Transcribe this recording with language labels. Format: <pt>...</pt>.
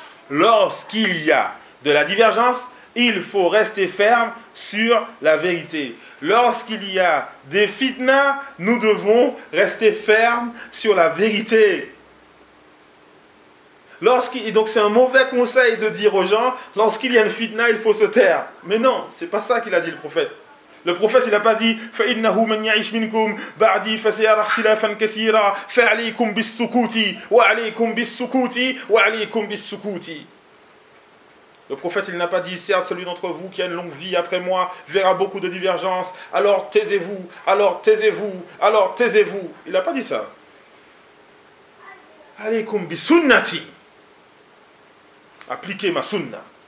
<fr>Lorsqu'il y a de la divergence, il faut rester ferme sur la vérité. Lorsqu'il y a des fitnas, nous devons rester fermes sur la vérité. Et donc c'est un mauvais conseil de dire aux gens, lorsqu'il y a une fitna, il faut se taire. Mais non, c'est pas ça qu'il a dit le prophète. Le prophète, il n'a pas dit,</fr> <ar>فَإِنَّهُ مَنْ يَعِشْ مِنْكُمْ بَعْدِ فَسَيَرَ اخْتِلَافًا كَثِيرًا فَعَلَيْكُمْ بِالسُّكُوتِ وَعَلَيْكُمْ بِالسُّكُوتِ وَعَلَيْكُمْ بِالسُّكُوتِ.</ar> <fr>Le prophète, il n'a pas dit, certes, celui d'entre vous qui a une longue vie après moi verra beaucoup de divergences, alors taisez-vous, alors taisez-vous, alors taisez-vous. Il n'a pas dit ça.</fr> <ar>Alaykum bi sunnati.</ar> <fr>Appliquez ma sunna.</fr>